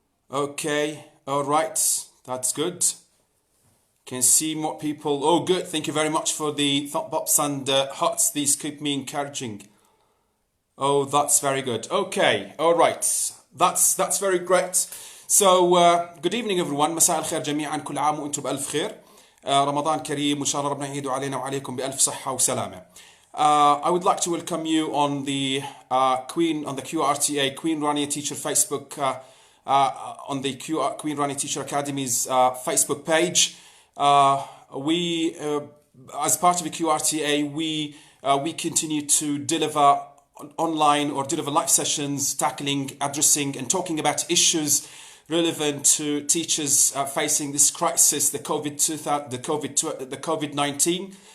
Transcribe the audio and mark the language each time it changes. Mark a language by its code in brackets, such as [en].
[en] Okay, all right. That's good. Can see more people. Oh, good. Thank you very much for the thumb ups and hearts. These keep me encouraging. Oh, that's very good. Okay, all right. That's very great. So, good evening everyone. [ar] مساء الخير جميعا. كل عام وانتم بألف خير. رمضان كريم وإن شاء الله ربنا يعيده علينا وعليكم بألف صحة وسلامة. [en] I would like to welcome you on the QRTA Queen Rani Teacher Facebook on the Queen Rani Teacher Academy's Facebook page. We as part of the QRTA we continue to deliver online or deliver live sessions tackling, addressing and talking about issues relevant to teachers facing this crisis, the COVID-19.